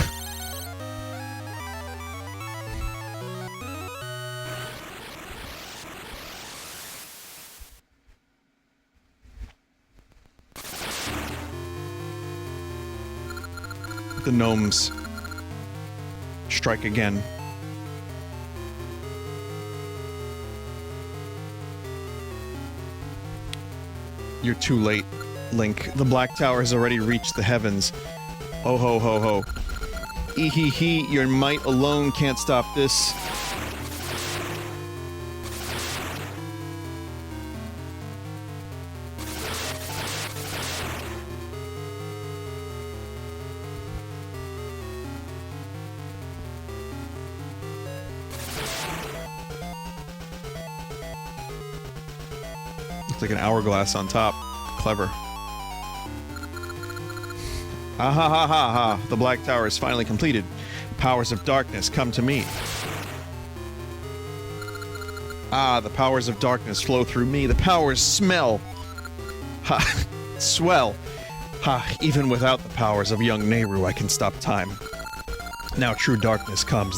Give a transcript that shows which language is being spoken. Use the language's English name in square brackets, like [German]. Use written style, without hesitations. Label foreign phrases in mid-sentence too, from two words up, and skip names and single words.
[English] The gnomes strike again. You're too late, Link. The Black Tower has already reached the heavens. Oh ho ho ho. Ee-hee-hee, your might alone can't stop this. Looks like an hourglass on top. Clever. Ah ha ha ha ha. The Black Tower is finally completed. Powers of darkness, come to me. Ah, the powers of darkness flow through me. The powers smell. Ha. Swell. Ha. Even without the powers of young Nehru, I can stop time. Now true darkness comes.